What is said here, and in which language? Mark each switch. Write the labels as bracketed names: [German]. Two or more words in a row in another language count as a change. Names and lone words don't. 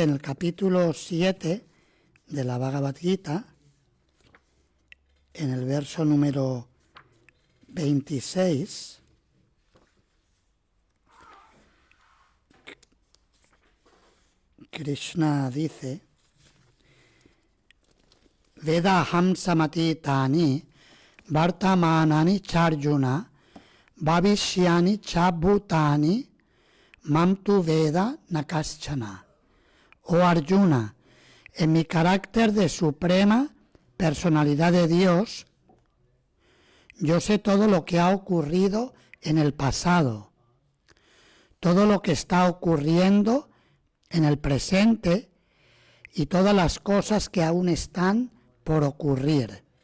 [Spanish] En el capítulo 7 de la Bhagavad Gita, en el verso número 26, Krishna dice: [Sanskrit] Vedaham samati tani vartamanani charjuna bhavishyani chabhutani mam tu veda nakaschana. [Spanish] Oh Arjuna, en mi carácter de suprema personalidad de Dios, yo sé todo lo que ha ocurrido en el pasado, todo lo que está ocurriendo en el presente y todas las cosas que aún están por ocurrir.